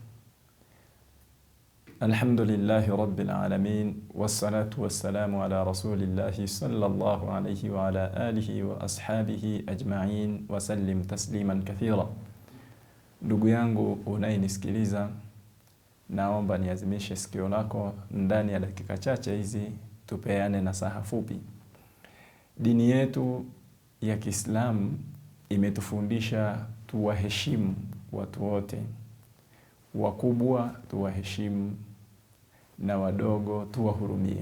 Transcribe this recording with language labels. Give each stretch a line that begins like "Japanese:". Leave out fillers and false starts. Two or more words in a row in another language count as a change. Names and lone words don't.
Arabic: الحمد لله رب العالمين، والصلاة والسلام على رسول الله صلى الله عليه وعلى آله وأصحابه أجمعين وسلم تسليما كثيرا.
Swahili: Ndugu yangu unayenisikiliza, naomba niazimishe sikio lako ndani ya dakika chache hizi tupeane nasaha fupi. Dini yetu ya Kiislamu imetufundisha tuwaheshimu watu wote, wakubwa tuwaheshimu na wadogo tuwahurumie.